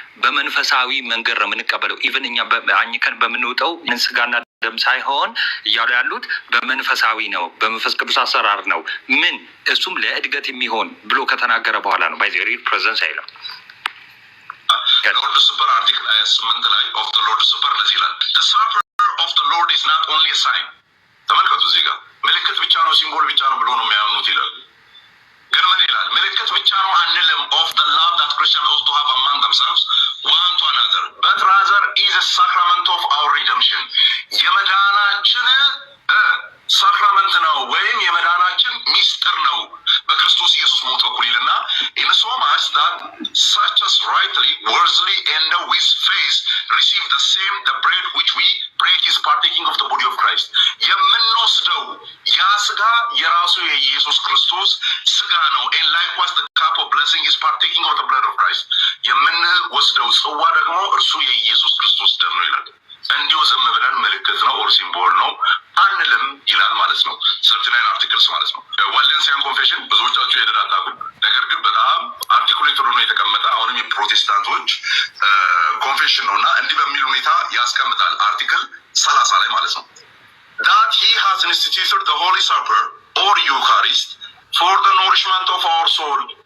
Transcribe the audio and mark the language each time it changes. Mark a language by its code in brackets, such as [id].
[am] በመንፈሳዊ መንገድ ነው የምንቀበለው። ኢቨን እኛ አኝከን በምንውጠው ስጋና ደም ሳይሆን እያሉ ያሉት በመንፈሳዊ ነው፣ በመንፈስ ቅዱስ አሰራር ነው። ምን እሱም ለእድገት የሚሆን ብሎ ከተናገረ በኋላ ነው [en] ባይ ዘ ሪል ፕሬዘንስ [am] አይልም። ሎርድ ሱፐር አርቲክል 28 ላይ [en] ኦፍ ዘ ሎርድ ሱፐር [am] እንደዚህ ይላል። [en] the supper of the Lord is not only a sign። [am] ተመልከቱ እዚህ ጋር ምልክት ብቻ ነው ሲምቦል ብቻ ነው ብሎ ነው የሚያምኑት ይላል። ግን ምን ይላል? ምልክት ብቻ ነው አንልም። [en] of the love that Christians ought to have among themselves one to another but rather is a sacrament of our redemption. [am] የመዳናችን ሳክራመንት ነው ወይም የመዳናችን ሚስጥር ነው በክርስቶስ ኢየሱስ ሞት በኩል ይልና [en] in so much that such as rightly worthily and with faith receive the same the bread which we break is partaking of the body of Christ. [am] የምንወስደው ያ ስጋ የራሱ የኢየሱስ ክርስቶስ ስጋ ነው። [en] and likewise the cup of blessing is partaking of the blood of Christ. [am] የምንወስደው ጽዋ ደግሞ እርሱ የኢየሱስ ክርስቶስ ደም ነው ይላል። እንዲሁ ዝም ብለን ምልክት ነው ኦር ሲምቦል ነው አንልም ይላል ማለት ነው። 39 አርቲክልስ ማለት ነው። ዋሌንሲያን ኮንፌሽን ብዙዎቻችሁ ሄደን አታውቁም። ነገር ግን በጣም አርቲኩሌትድ ሆኖ የተቀመጠ አሁንም የፕሮቴስታንቶች ኮንፌሽን ነው እና እንዲህ በሚል ሁኔታ ያስቀምጣል አርቲክል 30 ላይ ማለት ነው። [en] that he has instituted the holy supper or Eucharist for the nourishment of our soul.